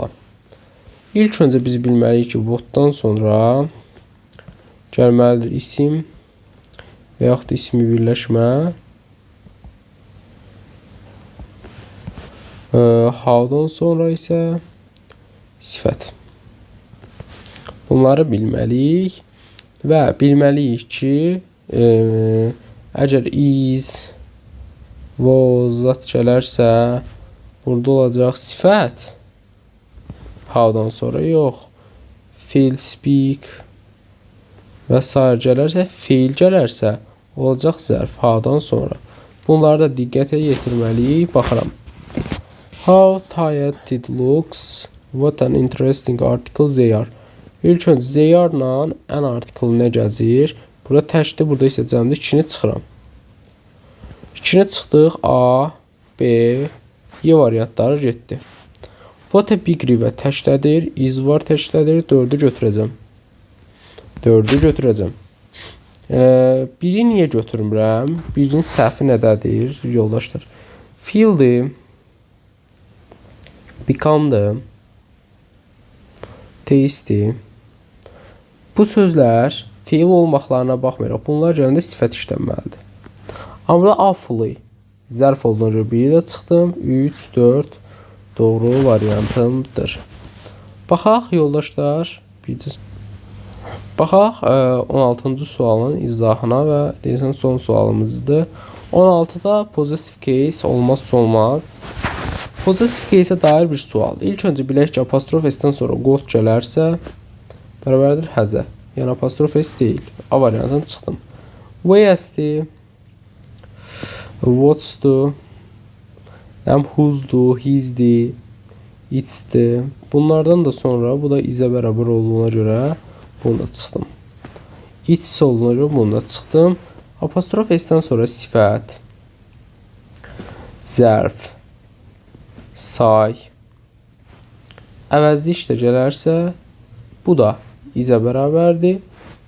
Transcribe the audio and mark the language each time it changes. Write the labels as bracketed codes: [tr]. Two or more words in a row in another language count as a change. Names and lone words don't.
[az] İlk öncə biz bilməliyik ki, what'dan sonra gəlməlidir isim və yaxud da ismi birləşmə. How'dan sonra isə sifət. Bunları bilməliyik və bilməliyik ki, əgər [en] is, was, [az] zat gələrsə, burada olacaq sifət. How'dan sonra yox. [en] Feel, speak [az] və s. gələrsə, fail gələrsə, olacaq zərf how'dan sonra. Bunları da diqqətə yetirməliyik. Baxıram. [en] How tired it looks. What an interesting article they are. [az] İlk öncə [en] they are-la an article [az] nə gəzir? Burada təkdir, burada isə cəmdə 2-ni çıxıram. 2-ni çıxdıq. A, B, Y variantları getdi. [en] What a big river [az] təkdədir. Is var təkdədir. 4-ü götürəcəm. 4-ü götürəcəm. Biri niyə götürmürəm? Birinin səhvi nədədir, yoldaşlar? Feel-dir. Become-dır. Taste-dir. Bu sözlər feil olmaqlarına baxmayaraq, bunlar gələndə sifət işlənməlidir. Amma burada awfully zərf olduğuna görə biri də çıxdım. 3, 4 doğru variantımdır. Baxaq yoldaşlar. Baxaq 16-cı sualın izahına və deyəsən son sualımızdır. 16-da [en] possessive case [az] olmazsa olmaz. [en] Possessive case-ə [az] dair bir sualdır. İlk öncə bilək ki, apostrof s-dən sonra got gələrsə bərabərdir həzə. Yəni apostrof s deyil. A variantını çıxdım. Where's-dir. What's-dur. Who's-dur. His-dir. It's-dir. Bunlardan da sonra bu da is-ə bərabər olduğuna görə bunu da çıxdım. It's olduğuna görə bunu da çıxdım. Apostrof s-dən sonra sifət, zərf, say, əvəzli işlə gələrsə, bu da is-ə bərabərdir.